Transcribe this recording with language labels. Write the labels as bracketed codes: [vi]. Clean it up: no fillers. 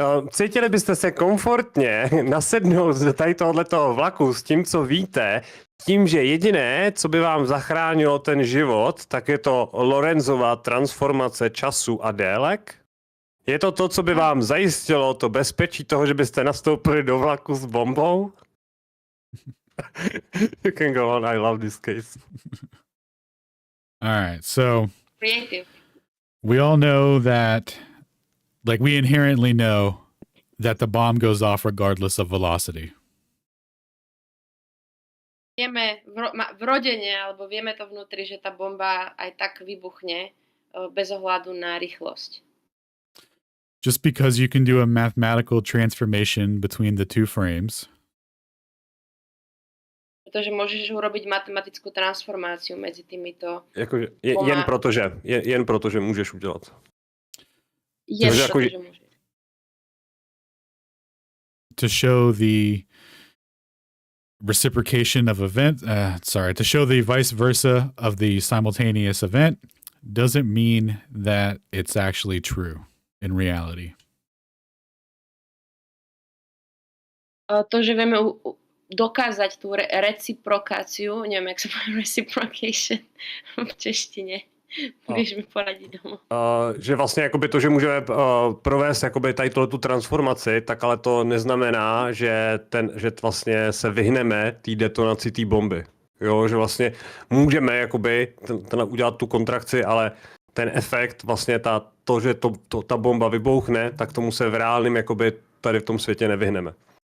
[cs] Cítili byste se komfortně nasednout do tady tohoto vlaku s tím, co víte, tím, že jediné, co by vám zachránilo ten život, tak je to Lorenzova transformace času a délek? Je to to, co by vám zajistilo to bezpečí toho, že byste nastoupili do vlaku s bombou? [en] You can go on, I love this case. All right, so Creative. we all know that, like, we inherently know that the bomb goes off regardless of velocity. [sk] Vieme vrodene, alebo vieme to vnútri, že tá bomba aj tak vybuchne bez ohľadu na rýchlosť. [en] Just because you can do a mathematical transformation between the two frames [sk] Pretože môžeš urobiť matematickú transformáciu medzi týmito... [cs] Jakože, jen protože můžeš udělat. [sk] Protože môžeš. [en] to show the reciprocation of to show the vice versa of the simultaneous event doesn't mean that it's actually true in reality. [sk] To, že vieme dokázať tú reciprokáciu, neviem, jak sa povie reciprocation v češtine. [cs] Můžeš mi poradit domů. Že vlastně jakoby to, že můžeme provést jakoby tady tu transformaci, tak ale to neznamená, že vlastně se vyhneme té detonaci té bomby. Jo, že vlastně můžeme jakoby udělat tu kontrakci, ale ten efekt, vlastně to, že ta bomba vybouchne, tak tomu se v reálném jakoby tady v tom světě nevyhneme.